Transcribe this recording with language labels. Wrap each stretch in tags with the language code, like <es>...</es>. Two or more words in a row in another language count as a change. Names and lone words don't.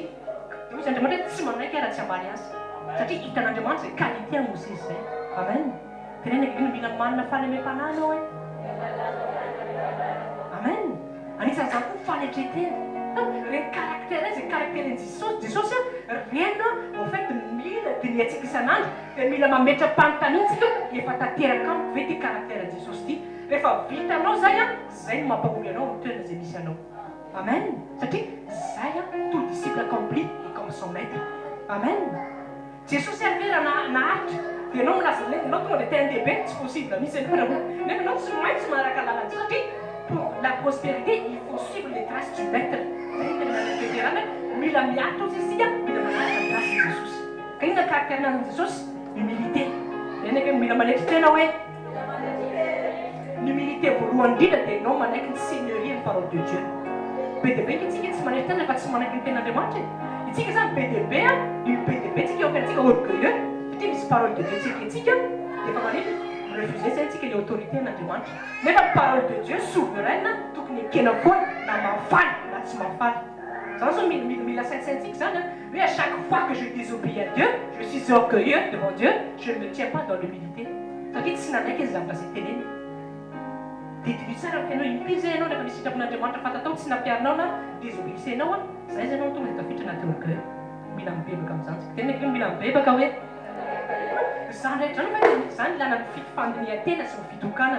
<mg>Dia izy Andriamanitra tsy manaiky raha tsy hamaly azy satria hitan'Andriamanitra zay qualité amin'ny Mosesy zay. Amen. Tenenina akaiky mila manana fahalemem-panahy anao hoe. Amen. Anisan'izany koa fanetretena. Reny caractère zay caractère Jesosy reny</mg> <fr>en fait</fr> <mg>mila diniantsika isan'andro dia mila mametra-panontaniantsika efa tanteraka amiko ve ty caractère Jesosy ity. Rehefa vitanao zay no mampahory anao amin'ny toerana izay misy anao. Amen. Satria zay</mg> <fr>tout disciple accompli est comme son maître.</fr> <mg>Amen. Jesosy arve raha naharitra dia anao milaza anao tonga dia tena lehibe tsy possible misy anao nefa anao tsy maintsy manaraka lalana satria</mg> <fr>pour la prospérité il faut suivre les traces du maître.</fr> <mg>Mila miatra ozy isika mila manaraka ny</mg> <fr>trace de</fr> <mg>Jesosy. Ka inona caractère-nan'i Jesosy? Humilité. Enaka mila manetry tena hoe humilité voalohany indrindra dia ianao manaiky ny seigneurie ny</mg> <fr>parole de Dieu.</fr> <mg>Be dia be itsika tsy manetry tena fa tsy manaiky ny ten'Andriamanitra. Itsika zany be dia be io be dia be tsika eo afantsika orgueilleux satria misy</mg> <fr>parole de Dieu</fr> <mg>tsika itsika dia fa manetry refuser zay antsika ilay autorité an'Andriamanitra. Nefa</mg> <fr>parole de Dieu souveraine</fr> <mg>tokony ekena foana na mafaly na tsy mafaly. Zany zao mila saintsaintsika zany a hoe</mg> <fr>à chaque fois que je désobéis à Dieu, je suis orgueilleux devant Dieu, je ne me tiens pas dans l'humilité.</fr> <mg>Satria tsy nanaiky izy zavatra zay teneny. Dia tsara ianao impizy ianao rehefa misy sitrapon'Andriamanitra fatatao tsy nampiarinao na désobéissenao a, zay izy ianao tonga dia tafiditra anaty orgueil. Mila mibebaka amin'izany tsika. Tena hoe mila mibebaka hoe zany rehetra zany zany ilana ny fandinihan-tena sy ny fitokanana.</mg>